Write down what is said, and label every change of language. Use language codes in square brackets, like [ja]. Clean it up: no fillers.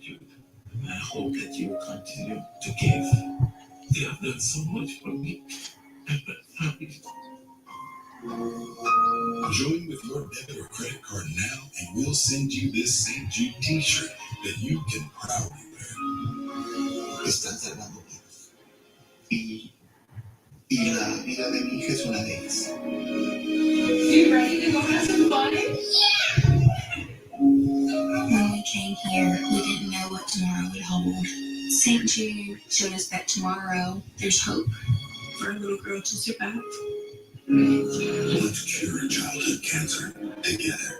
[en] Jude, I hope that you will continue to give. They have done so much for me and my family. Join with your debit or credit card now, and we'll send you this St. Jude t-shirt that you can proudly wear. [es] Estás salvando vidas. Y la vida de mi hija es una de ellas. [en] You ready to go have some fun? When we came here, we didn't know what tomorrow would hold. St. Jude showed us that tomorrow there's hope for a little girl to survive. Let's cure childhood cancer together.